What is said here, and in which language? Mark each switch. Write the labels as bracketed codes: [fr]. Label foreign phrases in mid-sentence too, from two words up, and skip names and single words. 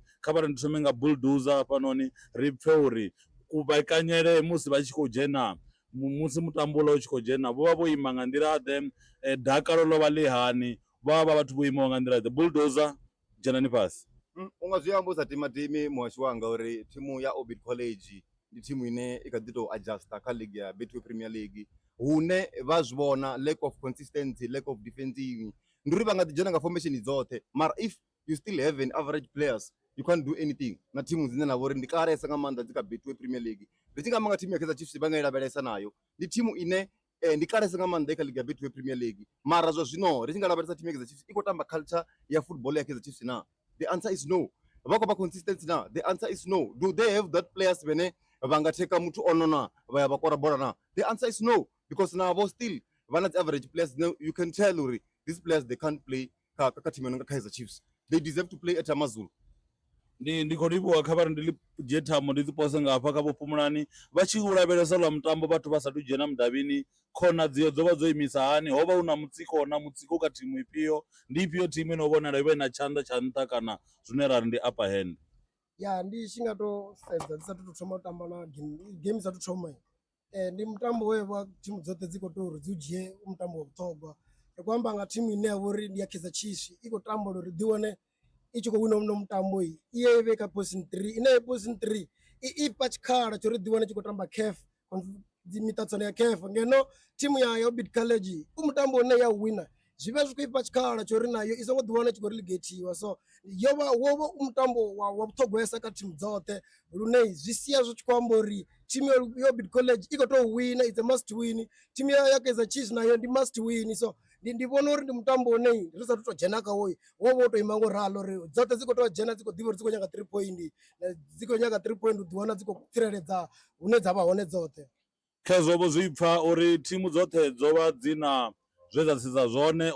[ve] Kha vha ri ndi thome nga Bulldozer hafhanoni ri pfhe uri kuvhekanyele musi vha tshi khou dzhena musi mutambo uḽa u tshi khou dzhena vho vha vho ima nga nḓila ḓe, dakalo ḽo vha ḽi hani, vha vha vhathu vho imaho nga nḓila ḓe. Bulldozer dzhenani fhasi. U nga zwi amba u sa timatimi muhasho wanga uri thimu ya Orbit College ndi thimu ine i kha ḓi tou adjusta kha league ya Betway Premier League hune vha zwi vhona [en] lack of consistency, lack of defending [ve] ndi uri vha nga ḓi dzhena nga formation dzoṱhe mara [en] if you still have an average players you can't do anything [ve] na thimu dzine na vha uri ndi kalesa nga maanḓa dzi kha Betway Premier League. Ri tshi nga amba nga thimu ya Kaizer Chiefs vha nga i lavhelesa nayo ndi thimu ine ndi kalesa nga maanḓa kha league ya Betway Premier League mara zwa zwino ri tshi nga lavhelesa thimu ya Kaizer Chiefs i khou tamba culture ya football ya Kaizer Chiefs na. [en] The answer is no. [ve] Vha khou vha consistent na. [en] The answer is no. Do they have that players [ve] vhane vha nga theka muthu ono na vha ya vha kora bola na? [en] The answer is no because navho still [ve] vha na [en] average players. Now you can tell uri these players they can't play [ve] kha thimu ya [en] Kaizer Chiefs. They deserve to play at Amazulu. [ve] Ndi khou livhuwa kha vhari ndi ḽi dzhie thamo ndi dzi pose ngafha kha vho Phumulani vha tshi u lavhelesa lwa mutambo vhathu vha sathu dzhena mudavhini khonadzeo dzo vha dzo imisa hani, ho vha hu na mutsiko na mutsiko kha thimu ifhio, ndi ifhio thimu ino vhonala i vha i na tshanḓa tsha nṱha kana zwine ra ri ndi [en] upper hand? [ve] Ya ndi tshi nga to sedza dzi sathu thoma u tamba na game sathu thoma ndi mutambo we vha thimu dzoṱhe dzi khou tea uri dzi u dzhie mutambo wa vhuṱhogwa. Ri khou amba nga thimu ine ya vha uri ndi ya Kaizer Chiefs i khou tamba uri ḓi wane i tshi khou wina uno mutambo i ye ivhe kha position 3 ine position 3 i fha tshikhala tsho ri ḓi wane tshi khou tamba CAF dzi miṱaṱisano ya CAF ngeno thimu ya Orbit College u mutambo une ya wina zwi vha zwi khou ifha tshikhala tsho ri nayo i songo ḓi wana i tshi khou relegatiwa. So wo vha u mutambo wa vhuṱhogwesa kha thimu dzoṱhe lune zwi sia zwi tshi khou amba uri thimu ya Orbit College i khou tou wina, [en] it's a must win. [ve] Thimu ya Kaizer Chiefs nayo ndi [en] must win. [ve] So ndi vhona uri ndi mutambo une ri sathu tou dzhena kha wo wo tou ima ngo ralo uri dzoṱhe dzi khou tou dzhena dzi khou ḓivha uri dzi khou nyaga 3 point, dzi khou nyaga 3 point u ḓi wana dzi khou tsireledza hune dza vha hone dzoṱhe. Khezwo vho zwi pfha uri thimu dzoṱhe dzo vha dzi na zwe dza sedza zwone.